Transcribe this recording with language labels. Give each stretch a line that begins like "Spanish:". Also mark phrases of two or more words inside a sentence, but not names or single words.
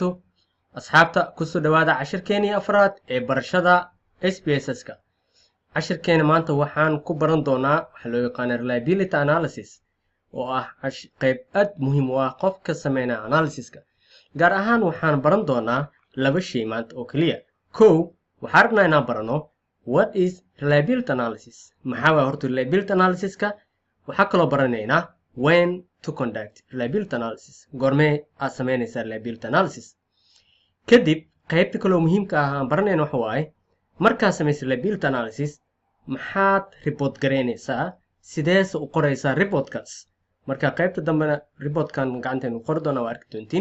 Somali: asxaabta kusoo dhawaada cashirkeenii afraad ee barashada SPSS-ka. cashirkeena maanta waxaan ku baran doonaa waxa loo yaqaan
English: reliability analysis
Somali: oo ah qayb aad muhiim u ah qofka sameynaya analysis-ka. gaar ahaan waxaan baran doonaa laba shay maanta oo kaliya. kow waxaan rabnaa inaan barano
English: what is reliability analysis.
Somali: maxaa waa horta
English: reliability analysis-ka?
Somali: waxaa kaloo baranaynaa
English: when to conduct reliability analysis.
Somali: goormee aad sameynaysaa
English: reliability analysis.
Somali: kadib qaybta kaloo muhiimka ah aan baranayno waxa waaye markaad samaysa
English: reliability analysis
Somali: maxaad report garaynaysaa, sideese u qoraysaa reportkaas. marka qaybta dambena reportkan gacanteenu qori doonaa waa arki doontiin.